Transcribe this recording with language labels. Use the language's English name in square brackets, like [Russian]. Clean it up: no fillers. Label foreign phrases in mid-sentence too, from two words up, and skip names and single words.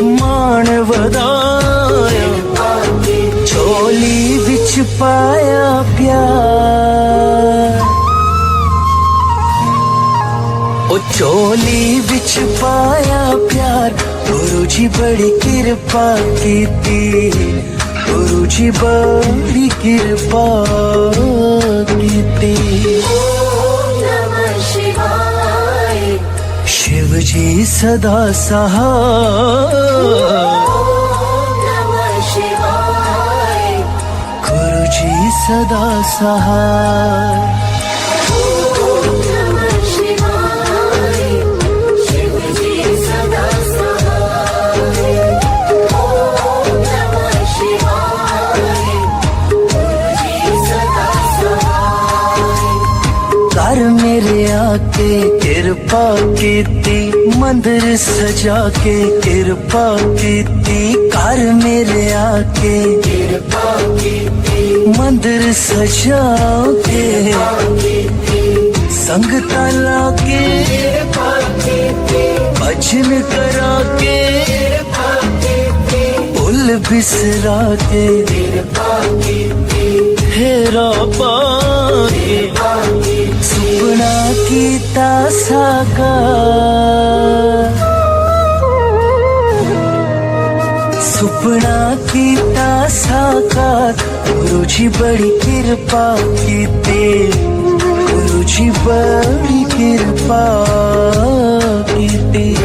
[Punjabi] ਮਾਨ ਵਧਾਇਆ ਝੋਲੀ ਵਿਚ ਪਾਇਆ ਪਿਆਰ ਓ ਝੋਲੀ ਵਿਚ ਪਾਇਆ ਪਿਆਰ ਗੁਰੂ ਜੀ ਬੜੀ ਕਿਰਪਾ ਕੀਤੀ ਗੁਰੂ ਜੀ ਬੜੀ ਕਿਰਪਾ ਕੀਤੀ गुरु जी बड़ी कृपा कीती [Sanskrit] नमः शिवाय [Punjabi] ਸ਼ਿਵ ਜੀ ਸਦਾ ਸਹਾਈ [Sanskrit] नमः शिवाय [Punjabi] ਗੁਰੂ ਜੀ ਸਦਾ ਸਹਾਈ [Sanskrit] नमः शिवाय [Punjabi] ਸ਼ਿਵ ਜੀ ਸਦਾ ਸਹਾਈ [Sanskrit] नमः शिवाय [Punjabi] ਗੁਰੂ ਜੀ ਸਦਾ ਸਹਾਈ ਕਰ ਮੇਰੇ ਆਕੇ ਕਿਰਪਾ ਕੀਤੀ ਮੰਦਿਰ ਸਜਾ ਕੇ ਕਿਰਪਾ ਕੀਤੀ ਕਰ ਮੇਰੇ ਆਕੇ ਕਿਰਪਾ ਕੀਤੀ ਮੰਦਿਰ ਸਜਾ ਕੇ ਸੰਗਤਾਂ ਲਾਕੇ ਕਿਰਪਾ ਕੀਤੀ ਭਜਨ ਕਰਾ ਕੇ ਕਿਰਪਾ ਕੀਤੀ ਭੁੱਲ ਬਿਸਰਾ ਕੇ ਕਿਰਪਾ ਕੀਤੀ ਹੇਰਾ ਪਾਕੇ ਸੁਪਨਾ ਕੀਤਾ ਸਾਕਾਰ ਸੁਪਨਾ ਕੀਤਾ ਸਾਕਾਰ ਗੁਰੂ ਜੀ ਬੜੀ ਕਿਰਪਾ ਕੀਤੀ ਗੁਰੂ ਜੀ ਬੜੀ ਕਿਰਪਾ ਕੀਤੀ गुरु जी बड़ी कृपा कीती